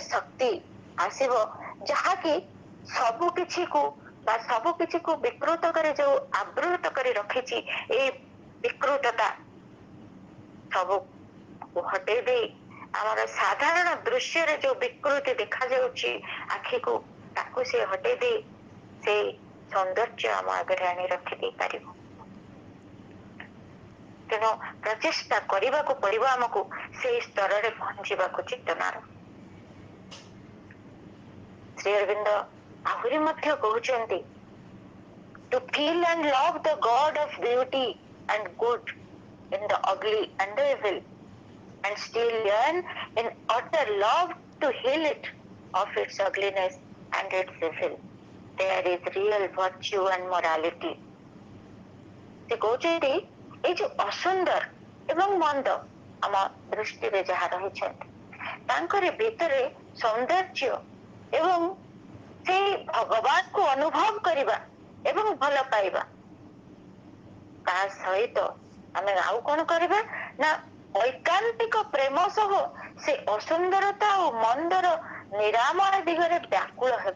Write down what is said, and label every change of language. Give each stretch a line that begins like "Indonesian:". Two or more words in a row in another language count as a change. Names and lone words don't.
Odia: ଶକ୍ତି ଆସିବ ଯାହାକି ସବୁ କିଛିକୁ ବା ସବୁ କିଛିକୁ ବିକୃତ କରି ଯୋଉ ଆବୃତ କରି ରଖିଛି, ଏଇ ବିକୃତତା ସବୁ ହଟେଇ ଦେଇ ଆମର ସାଧାରଣ ଦୃଶ୍ୟରେ ଯୋଉ ବିକୃତି ଦେଖାଯାଉଛି ଆଖିକୁ, ତାକୁ ସେ ହଟେଇ ଦେଇ ସେଇ ସୌନ୍ଦର୍ଯ୍ୟ ଆମ ଆଗରେ ଆଣି ରଖିଦେଇ ପାରିବ। ତେଣୁ ପ୍ରଚେଷ୍ଟା କରିବାକୁ ପଡିବ ଆମକୁ ସେଇ ସ୍ତରରେ ପହଞ୍ଚିବାକୁ ଚେତନାର। ଶ୍ରୀ ଅରବିନ୍ଦ ଆହୁରି ମଧ୍ୟ କହୁଛନ୍ତି
English: to feel and love the God of beauty and good in the ugly and the evil, and still yearn in utter love to heal it of its ugliness and its evil. There is real virtue and morality.
Odia: ସେ କହୁଛନ୍ତି ଏଇ ଯୋଉ ଅସୁନ୍ଦର ଏବଂ ମନ୍ଦ ଆମ ଦୃଷ୍ଟିରେ ଯାହା ରହିଛନ୍ତି ତାଙ୍କରି ଭିତରେ ସୌନ୍ଦର୍ଯ୍ୟ ଏବଂ ସେଇ ଭଗବାନକୁ ଅନୁଭବ କରିବା ଏବଂ ଭଲ ପାଇବା ତା ସହିତ ଆମେ ଆଉ କଣ କରିବା ନା ଐକାନ୍ତିକ ପ୍ରେମ ସହ ସେ ଅସୁନ୍ଦରତା ଓ ମନ୍ଦର ନିରାମୟ ଦିଗରେ ବ୍ୟାକୁଳ ହେବା।